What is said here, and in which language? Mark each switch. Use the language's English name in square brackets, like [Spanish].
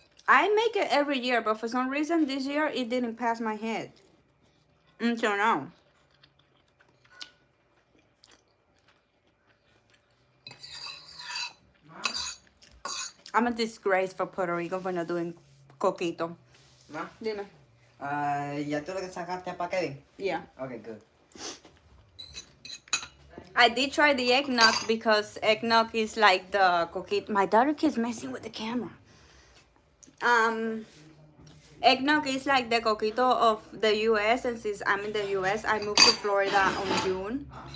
[English] I make it every year, but for some reason this year it didn't pass my head. Until now. I'm a disgrace for Puerto Rico for not doing coquito. [Spanish] Ma, Dime. ¿ya tú lo que sacaste para qué? [English] Yeah. Okay, good. I did try the eggnog because eggnog is like the coquito. My daughter keeps messing with the camera. Eggnog is like the coquito of the US, and since I'm in the US, I moved to Florida on June.